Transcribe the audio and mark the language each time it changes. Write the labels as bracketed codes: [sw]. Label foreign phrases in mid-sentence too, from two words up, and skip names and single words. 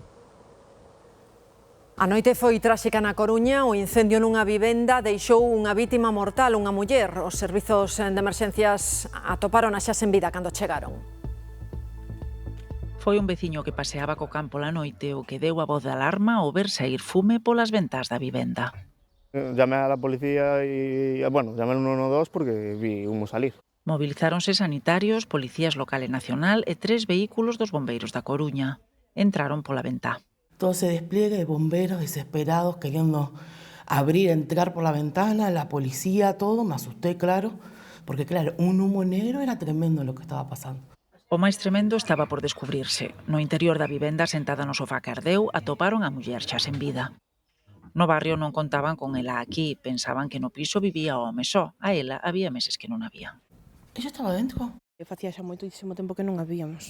[gl] A noite foi tráxica na Coruña. O incendio nunha vivenda deixou unha vítima mortal, unha muller. Os servizos de emerxencias atoparon a xa sen vida cando chegaron. Foi un veciño que paseaba co campo la noite o que deu a voz de alarma ao ver sair fume polas ventás da vivenda. [es] Llamé a la policía y, bueno, llamé al 112 porque vi humo salir. [gl] Movilizáronse sanitarios, policías local e nacional e 3 vehículos dos bombeiros da Coruña. Entraron pola ventá. [es] Todo ese despliegue de bomberos desesperados queriendo abrir, entrar por la ventana, la policía, todo, me asusté, claro, porque claro, un humo negro era tremendo lo que estaba pasando. [gl] O máis tremendo estaba por descubrirse. No interior da vivenda, sentada no sofá que ardeu, atoparon a muller xa sen vida. No barrio non contaban con ela aquí, pensaban que no piso vivía o home só. A ela había meses que non había. [es] Ella estaba dentro. [gl] Facía xa moitísimo tempo que non a víamos.